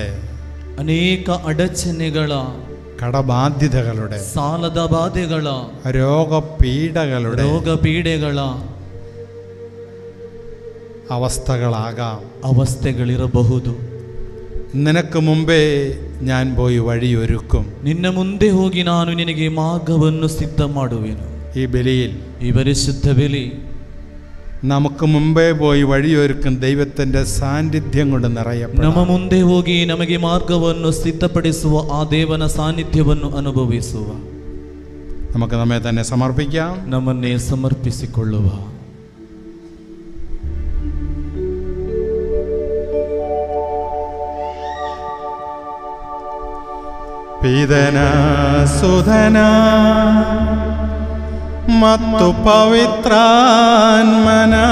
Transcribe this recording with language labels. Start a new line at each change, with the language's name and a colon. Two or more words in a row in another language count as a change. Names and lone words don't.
Kannada: ಅನೇಕ ಅಡಚಣೆಗಳ,
Malayalam: കടബാധ്യതകളുടെ,
Kannada: ಸಾಲದ ಬಾಧೆಗಳ,
Malayalam: രോഗപീഠകളുടെ,
Kannada: ರೋಗಪೀಡೆಗಳ
Malayalam: അവസ്ഥകളാകാം.
Kannada: ಅವಸ್ಥೆಗಳಿರಬಹುದು.
Malayalam: നിനക്ക് മുമ്പേ ഞാൻ പോയി വഴിയൊരുക്കും.
Kannada: ನಿನ್ನ ಮುಂದೆ ಹೋಗಿ ನಾನು ನಿನಗೆ ಮಾರ್ಗವನ್ನು ಸಿದ್ಧ ಮಾಡುವೆನು.
Malayalam: ഈ ബലിയിൽ
Kannada: ಈ ಪರಿಶುದ್ಧ ಬಲಿ
Malayalam: നമുക്ക് മുമ്പേ പോയി വഴിയൊരുക്കും ദൈവത്തിൻ്റെ സാന്നിധ്യം കൊണ്ട് നിറയപ്പെടാം.
Kannada: ನಮ್ಮ ಮುಂದೆ ಹೋಗಿ ನಮಗೆ ಮಾರ್ಗವನ್ನು ಸಿದ್ಧಪಡಿಸುವ ಆ ದೇವನ ಸಾನ್ನಿಧ್ಯವನ್ನು ಅನುಭವಿಸುವ.
Malayalam: നമുക്ക് നമ്മെ തന്നെ സമർപ്പിക്കാം.
Kannada: ನಮ್ಮನ್ನೇ ಸಮರ್ಪಿಸಿಕೊಳ್ಳುವ. ಪಿತನ ಸುಧನ ಮತ್ತು ಪವಿತ್ರಾತ್ಮನ